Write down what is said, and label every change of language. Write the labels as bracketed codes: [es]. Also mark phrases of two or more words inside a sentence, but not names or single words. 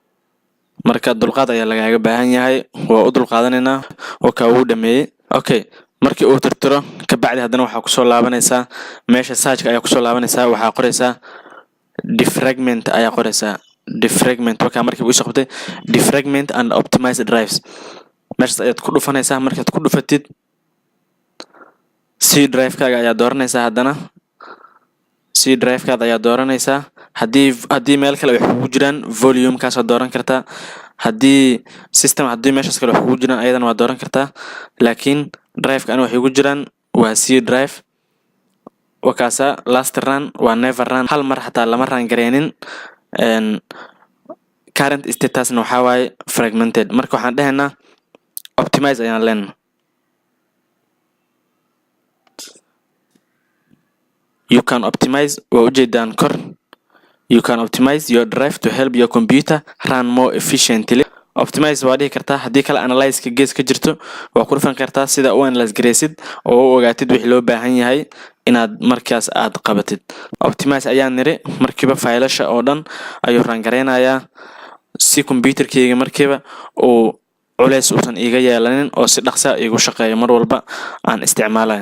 [so] marka dulqaad ayaa lagaaga baahan yahay. waa u dulqaadanaynaa oo kaa uu dhameeyay. okay, markii uu tirtiro ka bacdi haddana waxaa kusoo laabanaysaa meesha searchka ayaa kusoo laabanaysaa, waxaa qoraysaa defragment ayaa qoraysaa defragment. markii uu soo qabtay [en] defragment and optimize drives, [so] meeshaas ayaad ku dhufanaysaa. markaad ku dhufatid C drive-kaaga ayaa dooranaysaa, haddana C drive-kaada ayaa dooranaysaa. haddii meel kale wax kugu jiraan volume-kaas waad dooran kartaa. haddii meeshaas kale wax kugu jiraan ayadana waad dooran kartaa, laakiin drive-ka ani waxay ku jiraan waa C drive. wakaasa [en] last run [so] waa [en] never run, [so] hal mar xataa lama run gareenin. [en] current statusna [so] waxaa waaye fragmented. marka waxaan dhahaynaa optimize ayaan leenahay. [en] You can optimize, [so] waa ujeedaan kor. [en] You can optimize your drive to help your computer run more efficiently. [so] Optimize waa dhihi kartaa, haddii kale analyze-ka gees ka jirto waa ku dhufan kartaa sida u analyze gareysid oo u ogaatid wixii loo baahan yahay inaad markaas aad qabatid. Optimize ayaan niri, markiiba faylasha oo dhan ayuu run gareynayaa si computerkeyga markiiba uu culays uusan iiga yeelanin oo si dhaqsa iigu shaqeeyo mar walba aan isticmaalayo.